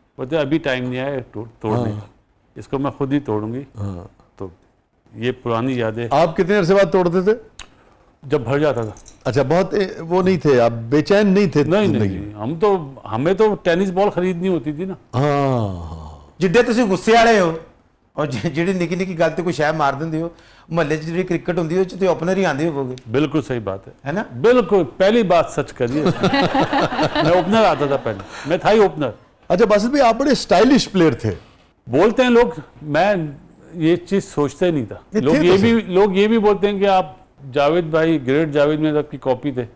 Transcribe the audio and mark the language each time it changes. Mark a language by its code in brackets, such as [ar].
[hi] बोलते अभी टाइम नहीं आया तोड़ने का, इसको मैं खुद ही तोड़ूंगी। तो ये पुरानी यादें। आप कितने अरसे बाद तोड़ते थे? जब भर जाता था। अच्छा, बहुत वो नहीं थे आप, बेचैन नहीं थे नहीं जिंदगी नहीं, हमें तो टेनिस बॉल खरीदनी होती थी ना। हाँ, [pa] ਜਿੱਡੇ ਤੁਸੀਂ ਗੁੱਸੇ ਵਾਲੇ ਹੋ ਔਰ ਜਿਹੜੀ ਨਿੱਕੀ ਨਿੱਕੀ ਗੱਲ ਤੇ ਕੋਈ ਸ਼ੈ ਮਾਰ ਦਿੰਦੇ ਹੋ, ਮਹੱਲੇ 'ਚ ਜਿਹੜੀ ਕ੍ਰਿਕਟ ਹੁੰਦੀ ਹੈ ਉਹ 'ਚ ਤੇ ਓਪਨਰ ਹੀ ਆਂਦੇ ਹੋਵੋਗੇ, [hi] बिल्कुल सही बात है। है ना? बिल्कुल पहली बात सच करिए। मैं ओपनर आता था पहले, मैं था ही ओपनर। अच्छा बासित भाई, आप बड़े स्टाइलिश प्लेयर थे। बोलते हैं लोग, मैं ये चीज सोचता ही नहीं था। नहीं, थे तो लोग ये भी बोलते हैं कि आप जावेद भाई, ग्रेट जावेद में आपकी कॉपी थे।